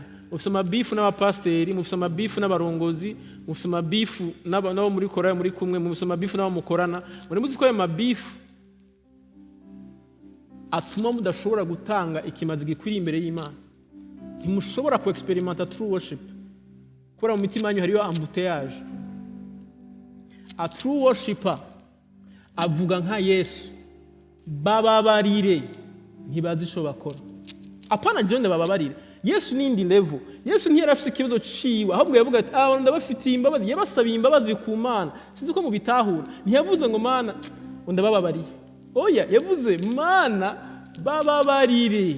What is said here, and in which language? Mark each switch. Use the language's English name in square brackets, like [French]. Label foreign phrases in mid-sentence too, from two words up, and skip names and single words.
[Rundi] Mufise amabifu n'abapasteri, mufise amabifu n'abarongozi, mufise amabifu n'abo muri koraya muri kumwe, mufise amabifu n'abo mukorana. Mwari muzi ko ayo mabifu atuma mudashobora gutanga ikimazi gikwiriye imbere y'Imana. Ntimushobora ku experimenta [English] true worship [Rundi] kubera mu mitima yanyu hariyo embouteillage. [English] A true worshiper [Rundi] avuga nka Yesu, bababarire ntibazi ico bakora. Apana jonde bababarire. Yesu nindi level. Yesu ntiyari afite ikibazo ciwe, ahubwo yavuga ati abantu ndabafitiye imbabazi, yabasabiye imbabazi ku Mana. Sinzi ko mubitahura. Ntiyavuze ngo Mana ndabababariye. Oya, yavuze Mana bababarire.